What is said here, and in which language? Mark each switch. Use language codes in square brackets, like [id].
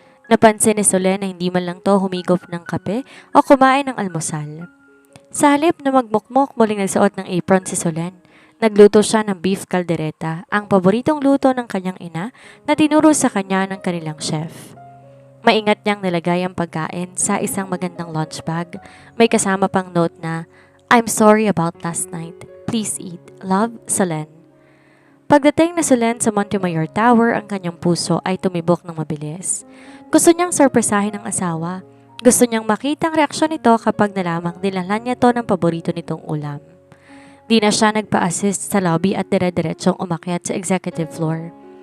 [tl] Napansin ni Solen na hindi man lang to humigop ng kape o kumain ng almusal. Sa halip na magmukmok, muling nagsuot ng apron si Solen. Nagluto siya ng beef caldereta, ang paboritong luto ng kanyang ina na tinuro sa kanya ng kanilang chef. Maingat niyang nilagay ang pagkain sa isang magandang lunch bag. May kasama pang note na, [en] "I'm sorry about last night. Please eat. Love, Solen." [tl] Pagdating na Solen sa Montemayor Tower, ang kanyang puso ay tumibok ng mabilis. Gusto niyang sorpresahin ang asawa. Gusto niyang makita ang reaksyon nito kapag nalamang nilalan niya to ng paborito nitong ulam. Di na siya nagpa-assist sa lobby at dire-diretsong umakyat sa executive floor.